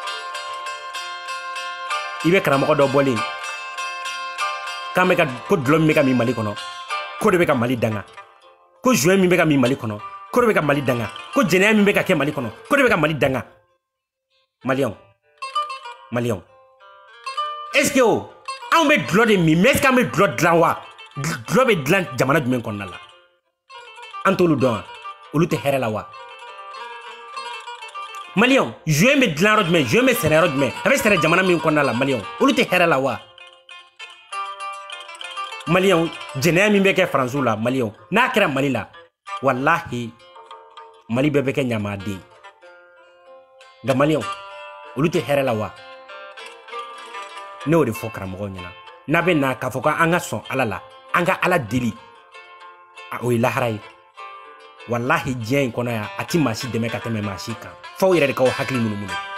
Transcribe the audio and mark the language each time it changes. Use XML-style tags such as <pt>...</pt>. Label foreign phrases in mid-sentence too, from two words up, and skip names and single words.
<bm>i bɛ karamɔgɔ dɔ bɔlen k'an bɛ ka ko dulɔ min bɛ ka min mali kɔnɔ ko de bɛ ka mali danga ko juin min bɛ ka min mali kɔnɔ ko de bɛ ka mali danga ko jɛnɛya min bɛ ka kɛ mali kɔnɔ ko de bɛ ka mali danga maliyɛnw</bm> <fr>est ce que</fr> <bm>o anw bɛ dulɔ de min mais</bm> <fr>est ce que</fr> <bm>an bɛ dulɔ dilan wa dulɔ bɛ dilan jamana jumɛn kɔnɔna la an t'olu dɔn wa olu tɛ hɛrɛ la wa maliyɛnw juin bɛ dilan yɔrɔ jumɛn juin bɛ sɛnɛ yɔrɔ jumɛn a bɛ sɛnɛ jamana min kɔnɔna la maliyɛnw olu tɛ hɛrɛ la wa maliyɛnw jɛnɛya min bɛ kɛ faransiw la maliyɛnw n'a kɛra mali la walahi mali bɛɛ bɛ kɛ ɲamaden nka maliyɛnw olu tɛ hɛrɛ la wa ne y'o de fɔ karamɔgɔw ɲɛna n'a bɛ na k'a fɔ k'an ka sɔn ala la an ka ala deli o ye lahara ye walahi diɲɛ in kɔnɔ yan a ti maa si dɛmɛ ka tɛmɛ maa si kan f'aw yɛrɛ de k'aw hakili munumunu</bm>